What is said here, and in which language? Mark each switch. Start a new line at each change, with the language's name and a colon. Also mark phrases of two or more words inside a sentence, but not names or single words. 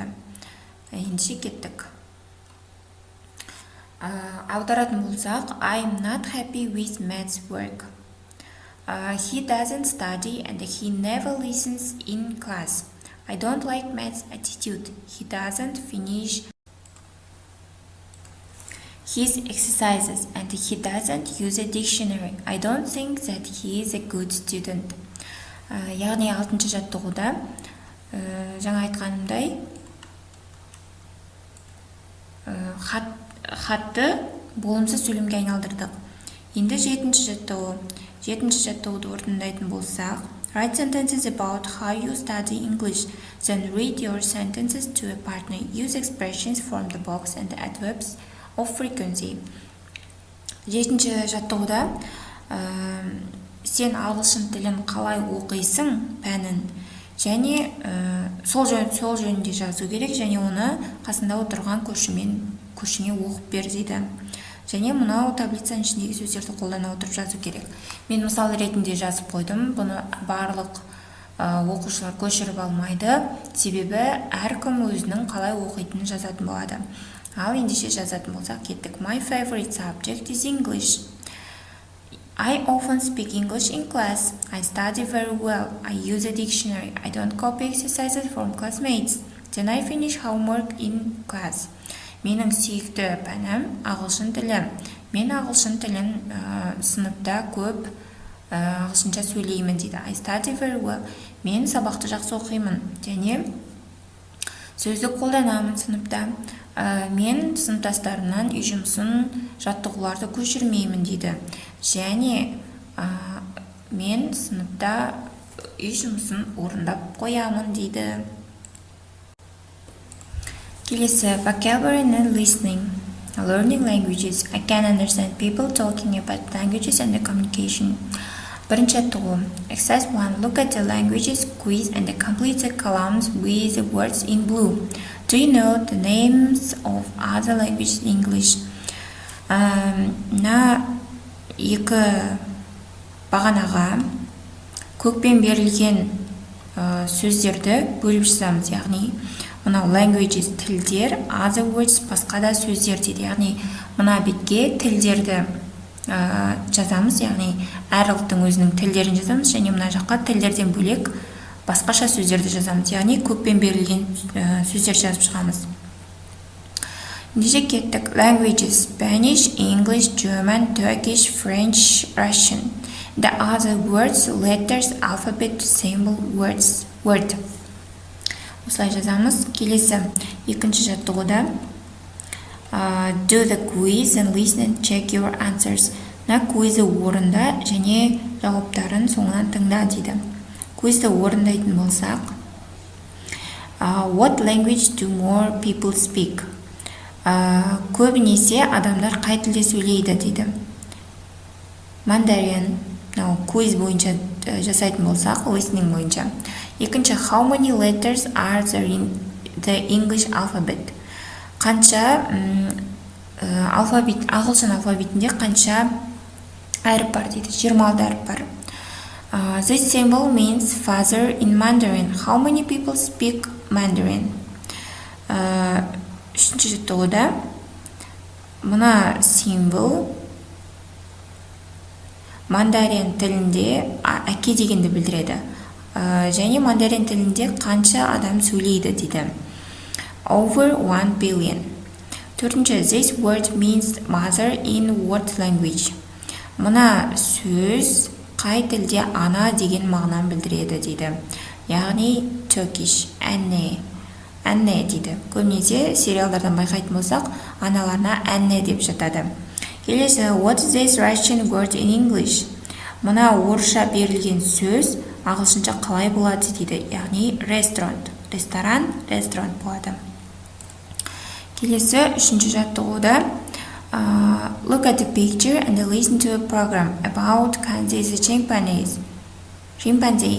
Kazakh: Ендеше кеттік. Аударатын болсақ,
English: I'm not happy with maths work. He doesn't study and he never listens in class. I don't like maths attitude. He doesn't finish his exercises and he doesn't use a dictionary. I don't think that he is a good student.
Kazakh: Яғни 6-шы жаттығуда жаңа айтқанымдай хатты болымсыз сөйлемге айналдырдық. Енді 7-ші жаттығу. 7-ші жаттығуды орындайтын болсақ,
English: write sentences about how you study English. Then read your sentences to a partner. Use expressions from the box and the adverbs of frequency.
Kazakh: 7-ші жаттығуда сен ағылшын тілін қалай оқисың пәнін, және сол жөнінде жазу керек, және оны қасында отырған көршіңе оқып бер дейді. Және мұнау таблицаның ішіндегі сөздерді қолдана отырып жазу керек. Мен мысал ретінде жазып қойдым. Бұны барлық оқушылар көшіріп алмайды, себебі әркім өзінің қалай оқитынын жазатын болады. Ал ендеше жазатын болсақ кеттік.
English: My favorite subject is English. I often speak English in class. I study very well. I use a dictionary. I don't copy exercises from classmates. Then I finish homework in class.
Kazakh: Менің сүйікті пәнім ағылшын тілі. Мен ағылшын тілін сыныпта көп ағылшынша сөйлеймін дейді.
English: I study very well.
Kazakh: Мен сабақты жақсы оқимын. Және сөздік қолданамын сыныпта. Мен сыныптастарымнан үй жұмысын, жаттығуларды көшірмеймін дейді. Және мен сыныпта үй жұмысын орындап қоямын дейді. Келесі,
English: vocabulary and listening. Learning languages. I can understand people talking about languages and the communication.
Kazakh: Бірінші жаттығу. Exercise 1.
English: Look at the languages quiz and complete the columns with the words in blue. Do you know the names of other languages in English?
Kazakh: Екі бағанаға көкпен берілген сөздерді бөліп жазамыз, яғни мынау languages тілдер,
English: other words
Kazakh: басқа да сөздер дейді. Яғни мына бетке тілдерді жазамыз, яғни әр ұлттың өзінің тілдерін жазамыз, және мына жаққа тілдерден бөлек басқаша сөздерді жазамыз, яғни көппен берілген сөздер жазып шығамыз. Ендеше кеттік.
English: Languages: Spanish, English, German, Turkish, French, Russian. The other words: letters, alphabet, symbol, words. Word.
Kazakh: Осылай жазамыз. Келесі, екінші жаттығуда
English: do the quiz and listen and check your answers.
Kazakh: На квизді орында және жауаптарын соңынан тыңда дейді. Квизді орындайтын болсақ,
English: what language do more people speak?
Kazakh: Көбінесе адамдар қай тілде сөйлейді дейді. Mandarin. Квиз бойынша жасайтын болсақ, listening бойынша. Екінші,
English: how many letters are there in the English alphabet?
Kazakh: Қанша ағылшын алфавитінде қанша әріп бар дейді. 26 әріп бар.
English: This symbol means father in Mandarin. How many people speak Mandarin?
Kazakh: Үшінші жаттығуда мына символ мандарин тілінде әке дегенді білдіреді. Және мандарин тілінде қанша адам сөйлейді дейді.
English: Over 1 billion. Төртінші, this word means mother in what language?
Kazakh: Мына сөз қай тілде ана деген мағынаны білдіреді дейді. Яғни Turkish, әнне дейді. Көбінесе сериалдардан байқайтын болсақ, аналарына әнне деп жатады. Келесі,
English: what is this Russian word in English?
Kazakh: Мына орысша берілген сөз ағылшынша қалай болады дейді. Яғни restaurant, ресторан, restaurant болады. Келесі, үшінші жаттығуда
English: look at the picture and listen to a program about Kanzi the chimpanzee.